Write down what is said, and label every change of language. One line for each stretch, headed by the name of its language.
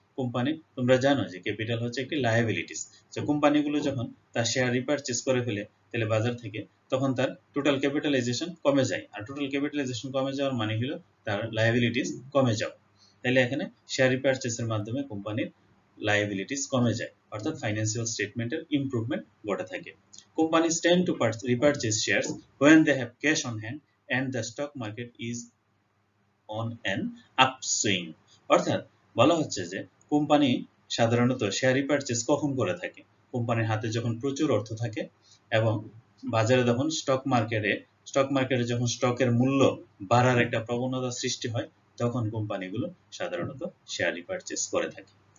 Bangla: Company, তোমরা জানো যে ক্যাপিটাল হচ্ছে একটি লায়াবিলিটিস। তো কোম্পানিগুলো যখন তার শেয়ার রিপারচেজ করে ফেলে তাহলে বাজার থেকে, তখন তার টোটাল ক্যাপিটালাইজেশন কমে যায়, আর টোটাল ক্যাপিটালাইজেশন কমে যাওয়ার মানে হলো তার লায়াবিলিটিস কমে যাওয়া। তাহলে এখানে শেয়ার রিপারচেজের মাধ্যমে কোম্পানির লায়াবিলিটিস কমে যায়, অর্থাৎ ফাইন্যান্সিয়াল স্টেটমেন্টের ইমপ্রুভমেন্ট ঘটে থাকে।
English: Companies tend to repurchase shares when they have cash on hand and the stock market is on an upswing।
Bangla: অর্থাৎ বলা হচ্ছে যে কোম্পানি সাধারণত শেয়ার রিপারচেজ কখন করে থাকে, কোম্পানির হাতে যখন প্রচুর অর্থ থাকে এবং বাজারে যখন স্টক মার্কেটে যখন স্টকের মূল্য বাড়ার একটা প্রবণতা সৃষ্টি হয়, তখন কোম্পানিগুলো সাধারণত শেয়ার রিপারচেজ করে থাকে।